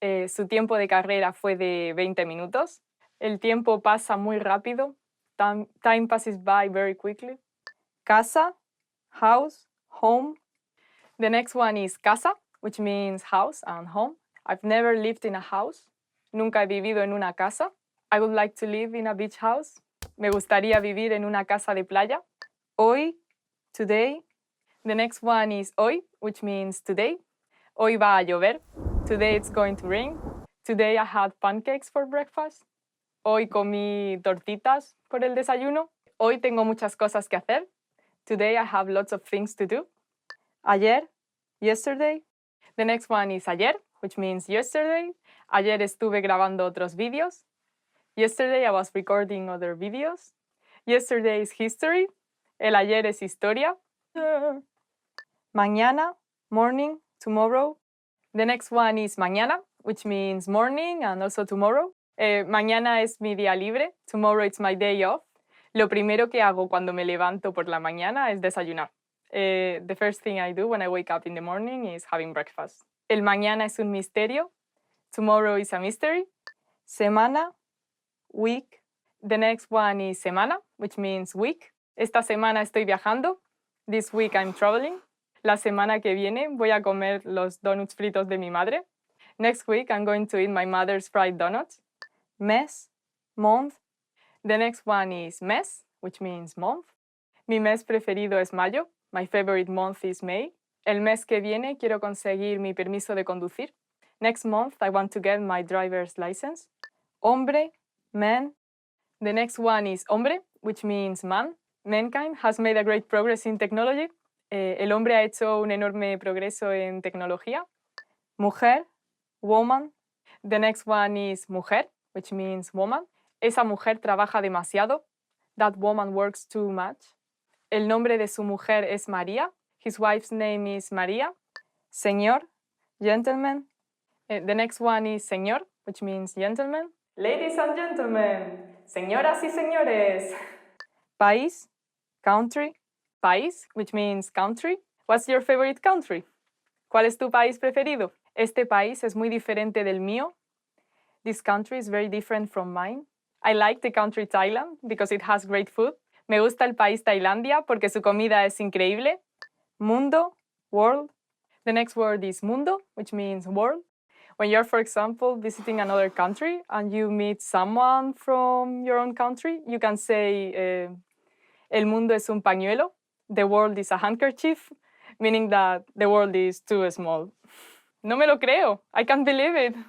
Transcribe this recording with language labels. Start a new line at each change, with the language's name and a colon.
Spanish: Su tiempo de carrera fue de 20 minutos. El tiempo pasa muy rápido.
English: Time passes by very quickly. Casa, house, home. The next one is casa, which means house and home. I've never lived in a house.
Spanish: Nunca he vivido en una casa.
English: I would like to live in a beach house.
Spanish: Me gustaría vivir en una casa de playa.
English: Hoy, today. The next one is hoy, which means today.
Spanish: Hoy va a llover.
English: Today it's going to rain. Today I had pancakes for breakfast.
Spanish: Hoy comí tortitas por el desayuno. Hoy tengo muchas cosas que hacer.
English: Today I have lots of things to do. Ayer, yesterday. The next one is ayer, which means yesterday.
Spanish: Ayer estuve grabando otros vídeos.
English: Yesterday I was recording other videos. Yesterday is history.
Spanish: El ayer es historia. Mañana, morning, tomorrow.
English: The next one is mañana, which means morning and also tomorrow.
Spanish: Mañana es mi día libre.
English: Tomorrow it's my day off.
Spanish: Lo primero que hago cuando me levanto por la mañana es desayunar.
English: The first thing I do when I wake up in the morning is having breakfast.
Spanish: El mañana es un misterio.
English: Tomorrow is a mystery. Semana, week. The next one is semana, which means week.
Spanish: Esta semana estoy viajando.
English: This week I'm traveling.
Spanish: La semana que viene voy a comer los donuts fritos de mi madre.
English: Next week I'm going to eat my mother's fried donuts. Mes, month. The next one is mes, which means month.
Spanish: Mi mes preferido es mayo.
English: My favorite month is May.
Spanish: El mes que viene quiero conseguir mi permiso de conducir.
English: Next month I want to get my driver's license. Hombre, man. The next one is hombre, which means man. Mankind has made a great progress in technology.
Spanish: El hombre ha hecho un enorme progreso en tecnología.
English: Mujer, woman. The next one is mujer, which means woman.
Spanish: Esa mujer trabaja demasiado.
English: That woman works too much.
Spanish: El nombre de su mujer es María.
English: His wife's name is María. Señor, gentleman. The next one is señor, which means gentleman. Ladies and gentlemen,
Spanish: señoras y señores.
English: País, country. País, which means country. What's your favorite country?
Spanish: ¿Cuál es tu país preferido? Este país es muy diferente del mío.
English: This country is very different from mine. I like the country Thailand because it has great food.
Spanish: Me gusta el país Tailandia porque su comida es increíble.
English: Mundo, world. The next word is mundo, which means world. When you're, for example, visiting another country and you meet someone from your own country, you can say,
Spanish: el mundo es un pañuelo.
English: The world is a handkerchief, meaning that the world is too small.
Spanish: No me lo creo.
English: I can't believe it.